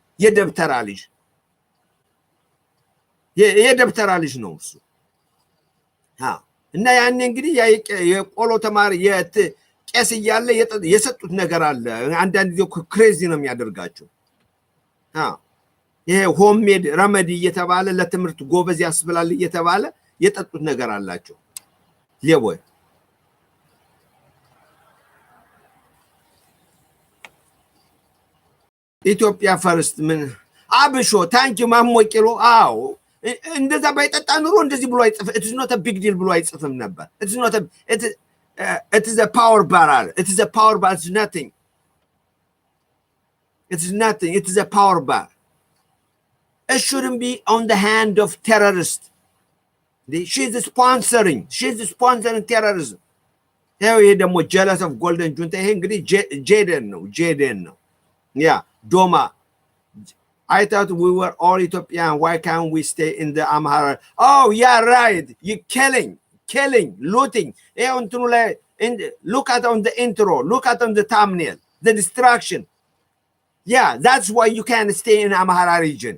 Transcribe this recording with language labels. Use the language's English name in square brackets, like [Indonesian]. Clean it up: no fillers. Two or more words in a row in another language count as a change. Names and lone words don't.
[Amharic] የደብተራ ልጅ ነው እሱ እና ያኔ እንግዲህ የቆሎ ተማሪ ቄስ እያለ የሰጡት ነገር አለ አንዳንድ ጊዜ ክሬዚ ነው የሚያደርጋቸው ይሄ [English] homemade remedy [Amharic] እየተባለ ለትምህርት ጎበዝ ያስብላል እየተባለ የጠጡት ነገር አላቸው ሌቦይ ኢትዮጵያ ፈርስት ምን አብሾ ታንኪ ማሞቂሎ እንደዛ ባይጠጣ ኑሮ እንደዚህ ብሎ አይጽፍ [English] it is not a big deal [Amharic] ብሎ አይጽፍም ነበር [English] it is not a it is a power bar it is a power bar it's nothing it is a power bar it shouldn't be on the hand of terrorists she's sponsoring terrorism [Amharic] ይሄ ደግሞ [English] jealous of golden junta [Amharic] ይሄ እንግዲህ ጄደን ነው [English] yeah doma I thought we were all Ethiopian. Why can't we stay in the Amhara? Oh, yeah, right. You're killing, looting. Look at on the intro. Look at on the thumbnail. The destruction. Yeah, that's why you can't stay in Amhara region.